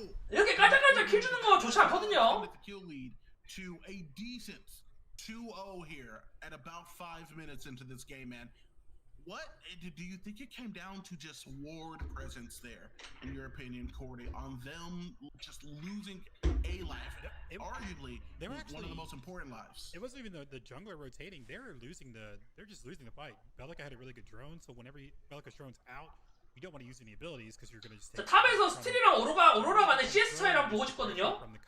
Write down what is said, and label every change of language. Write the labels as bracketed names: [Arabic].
[Korean] 이렇게 깔짝깔짝 킬 주는 거 좋지 않거든요. [English] To a decent 2-0 here at about 5 minutes into this game, man. What do you think it came down to? Just ward presence there, in your opinion, Cordy, on them just losing a life, arguably they were actually, one of the most important lives. It wasn't even the jungler rotating; they're just losing the fight. Belica had a really good drone, so whenever Belica's drone's out, you don't want to use any abilities because you're gonna just. [Korean] 자, 탑에서 스틸이랑 오로라 간의 CS 차이를 보고 싶거든요.